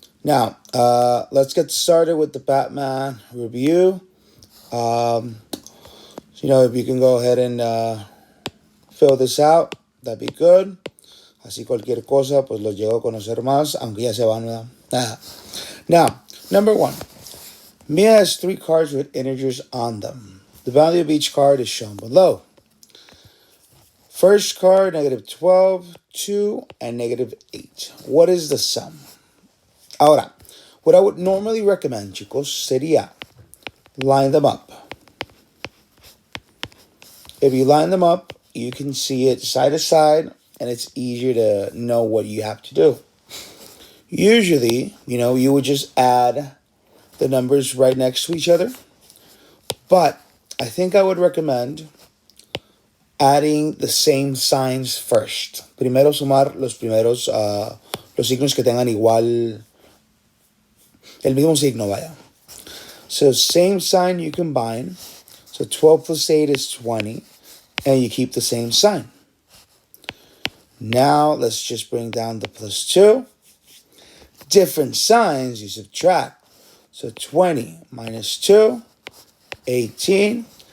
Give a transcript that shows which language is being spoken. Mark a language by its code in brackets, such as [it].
[en] Now, let's get started with the Batman review. Um, if you can go ahead and fill this out, that'd be good. [es] Así cualquier cosa, pues lo llego a conocer más, aunque ya se van, ¿verdad? [en] Now, number one. Mia has three cards with integers on them. The value of each card is shown below. First card, -12, 2, and -8. What is the sum? Ahora, what I would normally recommend, chicos, sería line them up. If you line them up, you can see it side to side, and it's easier to know what you have to do. Usually, you would just add the numbers right next to each other, but I think I would recommend adding the same signs first. [es] Primero sumar los signos que tengan igual, el mismo signo, vaya. [en] So same sign you combine. So 12 plus 8 is 20, and you keep the same sign. Now let's just bring down the plus 2. Different signs you subtract. So 20 minus 2, 18.